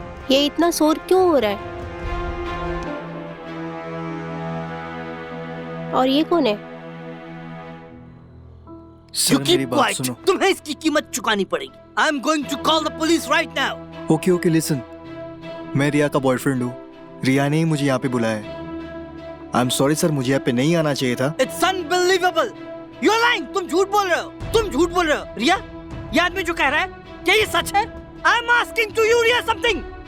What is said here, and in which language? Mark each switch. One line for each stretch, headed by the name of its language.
Hindi: ये इतना शोर क्यों हो रहा है? और ये कौन है?
English: You keep quiet.
Hindi: तुम्हें इसकी कीमत चुकानी पड़ेगी।
English: I am going to call the police right now. Okay okay listen,
Hindi: मैं रिया का बॉयफ्रेंड हूँ। रिया ने ही मुझे यहाँ पे बुलाया है।
English: I am sorry sir,
Hindi: मुझे यहाँ पे नहीं आना चाहिए था।
English: It's unbelievable. You're lying.
Hindi: तुम झूठ बोल रहे हो। तुम झूठ बोल रहे हो। रिया, ये आदमी जो कह रहा है, क्या ये सच है?
English: I'm asking to you, Riya, something.